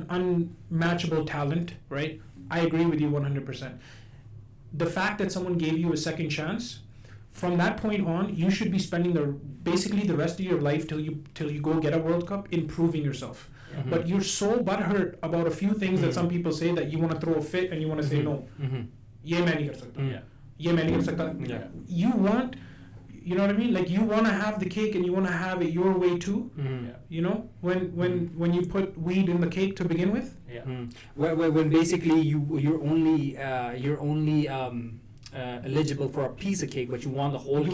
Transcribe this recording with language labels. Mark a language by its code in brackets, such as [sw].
[en] Unmatchable talent, right? I agree with you 100%. The fact that someone gave you a second chance, from that point on, you should be spending basically the rest of your life till you go get a World Cup improving yourself. But you're so butthurt about a few things that some people say that you want to throw a fit and you want to say no. [hi] ये मैं नहीं कर सकता, ये मैं नहीं कर सकता. [en] You want, you know what I mean? Like you want to have the cake and you want to have it your way too. When you put weed in the cake to begin with. When basically you're only eligible for a piece of cake, but you want the whole cake.